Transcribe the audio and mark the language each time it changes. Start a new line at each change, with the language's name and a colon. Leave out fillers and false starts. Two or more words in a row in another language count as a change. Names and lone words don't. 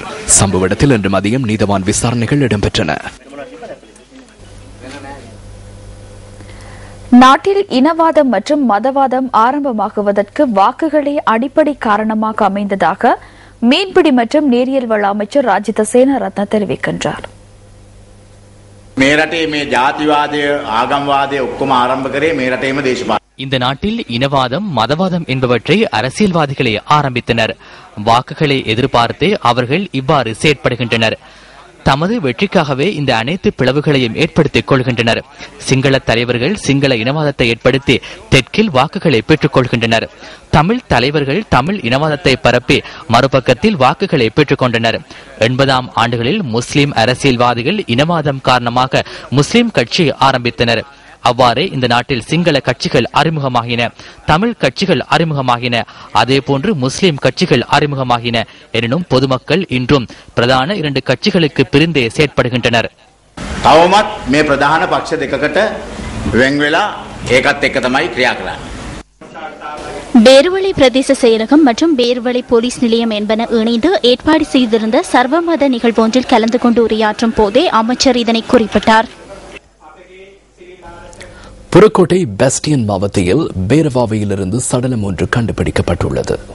Tamil: சம்பவ இடத்தில் இன்று மதியம் நீதவான் விசாரணைகள் இடம்பெற்றன. நாட்டில் இனவாதம் மற்றும் மதவாதம் ஆரம்பமாகுவதற்கு வாக்குகளே அடிப்படை காரணமாக அமைந்ததாக மீன்பிடி மற்றும் நீரியல் வள அமைச்சர் ராஜித சேனாரத்ன தெரிவிக்கின்றார்.
Sinhala: මේ රටේ මේ ජාතිවාදය ආගම්වාදය ඔක්කොම ආරම්භ කරේ මේ රටේම දේශපාලන.
Tamil: இந்த நாட்டில் இனவாதம் மதவாதம் என்பவற்றை அரசியல்வாதிகளே ஆரம்பித்தனர். வாக்குகளை எதிர்பார்த்து அவர்கள் இவ்வாறு செயற்படுகின்றனர். தமது வெற்றிக்காகவே இந்த அனைத்து பிளவுகளையும் ஏற்படுத்திக் கொள்கின்றனர். சிங்கள தலைவர்கள் சிங்கள இனவாதத்தை ஏற்படுத்தி தெற்கில் வாக்குகளை பெற்றுக் கொள்கின்றனர். தமிழ் தலைவர்கள் தமிழ் இனவாதத்தை பரப்பி மறுபக்கத்தில் வாக்குகளை பெற்றுக் கொண்டனர். 80ஆம் ஆண்டுகளில் முஸ்லிம் அரசியல்வாதிகள் இனவாதம் காரணமாக முஸ்லிம் கட்சி ஆரம்பித்தனர். அவ்வாறே இந்த நாட்டில் சிங்கள கட்சிகள் அறிமுகமாகின, தமிழ் கட்சிகள் அறிமுகமாகின, அதே போன்று முஸ்லிம் கட்சிகள் அறிமுகமாகின. எனினும் பொதுமக்கள் இன்றும் பிரதான 2 கட்சிகளுக்கு பிரிந்தே செயற்படுகின்றனர்.
Sinhala: තවමත් මේ ප්‍රධාන පක්ෂ දෙකකට වෙන් වෙලා ඒකත් එක්ක තමයි ක්‍රියා කරන්නේ.
Tamil: பேர்வளை பிரதேச செயலகம் மற்றும் பேர்வளை போலீஸ் நிலையம் என்பன இணைந்து ஏற்பாடு செய்திருந்த சர்வமத நிகழ்வொன்றில் கலந்து கொண்டு உரையாற்றும் போதே அமைச்சர் இதனை குறிப்பிட்டார். புறக்கோட்டை பெஸ்டியன் மாவட்டத்தில் பேரவாவையிலிருந்து சடலம் ஒன்று கண்டுபிடிக்கப்பட்டுள்ளது.